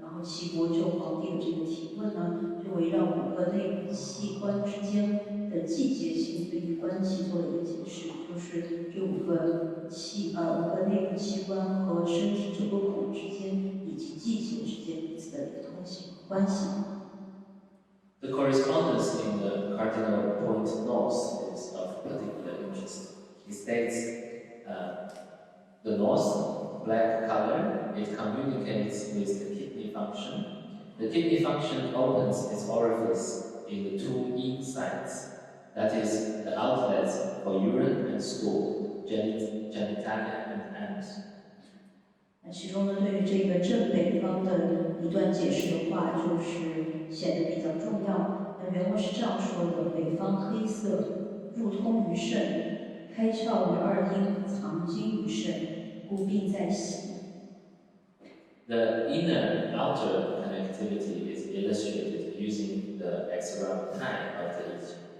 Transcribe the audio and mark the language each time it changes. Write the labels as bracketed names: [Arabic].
[Chinese] 然后岐伯就皇帝的这个提问呢，就围绕5个内部器官之间的季节性对应关系做了一个解释，就是这5个内部器官和身体9个孔之间以及季节之间彼此的一个通信关系。 [English] The correspondence in the cardinal point north is of particular interest. He states the north, black color, it communicates with the kidney function. The kidney function opens its orifice in the 2 yin sides, that is, the outlets for urine and stool, genitalia and anus. [Chinese] 其中呢，对于这个正北方的一段解释的话，就是显得比较重要。原文是这样说的：北方黑色，入通于肾，开窍于2阴，藏精于肾，故病在喜。 [English] The inner outer connectivity is illustrated using the hexagram of the Yi.